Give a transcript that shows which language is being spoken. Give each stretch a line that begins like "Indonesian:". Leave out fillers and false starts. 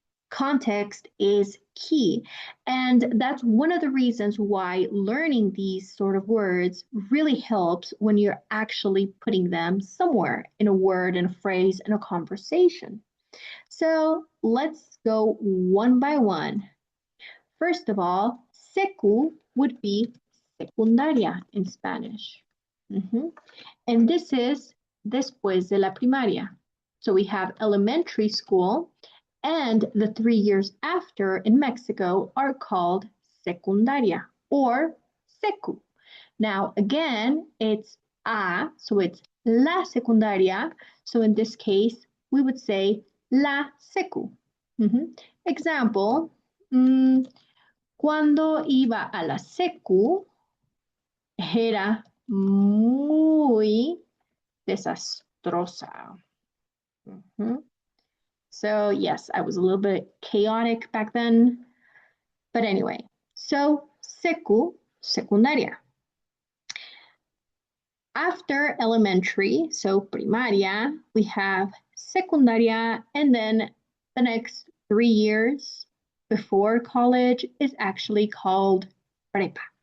English: Context is key, and that's one of the reasons why learning these sort of words really helps when you're actually putting them somewhere in a word, in a phrase, in a conversation. So let's go one by one. First of all, secu would be secundaria in Spanish. And this is
Spanish: después de la primaria.
English: So we have elementary school, and the 3 years after in Mexico are called secundaria or secu. Now, again, it's a, so it's la secundaria. So in this case, we would say la secu. Example,
Spanish: cuando iba a la secu, era muy desastrosa.
English: So yes, I was a little bit chaotic back then. But anyway, so secu, secundaria. After elementary, so primaria, we have secundaria, and then the next 3 years before college is actually called prepa.